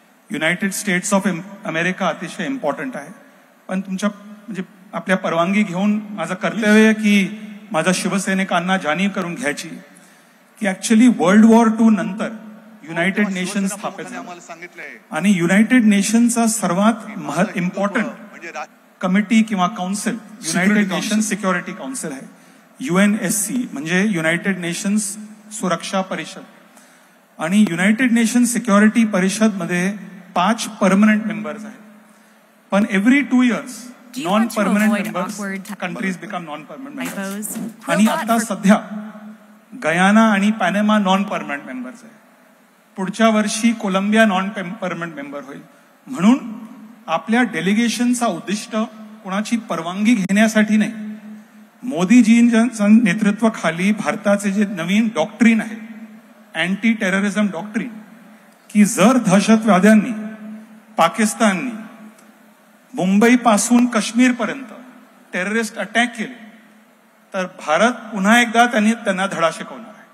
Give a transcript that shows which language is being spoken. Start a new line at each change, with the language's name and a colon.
Marathi: United states of America अतिशय important आहे. पण तुमच्या म्हणजे आपल्या परवानगी घेऊन माझं कर्तव्य आहे की माझ्या शिवसैनिकांना जाणीव करून घ्यायची की ऍक्च्युली वर्ल्ड वॉर II नंतर युनायटेड नेशन स्थापित झालं आणि युनायटेड नेशनचा सर्वात इम्पॉर्टंट कमिटी किंवा council United nation security council आहे. UNSC म्हणजे युनायटेड नेशन्स सुरक्षा परिषद. आणि युनायटेड नेशन सिक्युरिटी परिषद मध्ये 5 परमनंट मेंबर्स आहेत. पण
English: Every 2 years non permanent members countries become non permanent members.
Marathi: आणि आता सध्या गयाना आणि पॅनेमा नॉन परमनंट मेंबर्स आहे. पुढच्या वर्षी कोलंबिया नॉन परमनंट मेंबर होईल. म्हणून आपल्या डेलिगेशनचा उद्दिष्ट कोणाची परवानगी घेण्यासाठी नाही, मोदीजींच्या नेतृत्वाखाली भारताचे जे नवीन डॉक्ट्रीन आहे, अँटी टेररिझम डॉक्ट्रीन, की जर दहशतवाद्यांनी, पाकिस्ताननी मुंबईपासून काश्मीरपर्यंत टेररिस्ट अटॅक केले तर भारत पुन्हा एकदा त्यांना धडा शिकवणार आहे.